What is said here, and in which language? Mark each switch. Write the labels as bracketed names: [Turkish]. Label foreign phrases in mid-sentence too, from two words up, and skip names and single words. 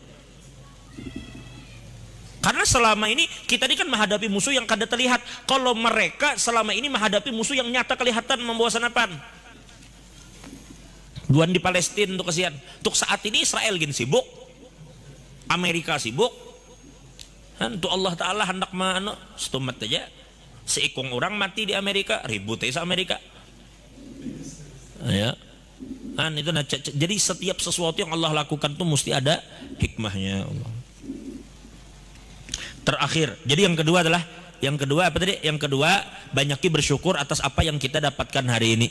[Indonesian] Karena selama ini kita ini kan menghadapi musuh yang kada terlihat. Kalau mereka selama ini menghadapi musuh yang nyata kelihatan membawa senapan. [Banjar] Duan di Palestina untuk kesian. Untuk saat ini Israel gini sibuk, Amerika sibuk. Untuk Allah Ta'ala hendak setumat aja. Seikung orang mati di Amerika, ribut aja Amerika. [Indonesian] Ya. Itu jadi setiap sesuatu yang Allah lakukan itu mesti ada hikmahnya Allah. Terakhir, jadi yang kedua adalah Yang kedua apa tadi? Yang kedua, banyaki bersyukur atas apa yang kita dapatkan hari ini.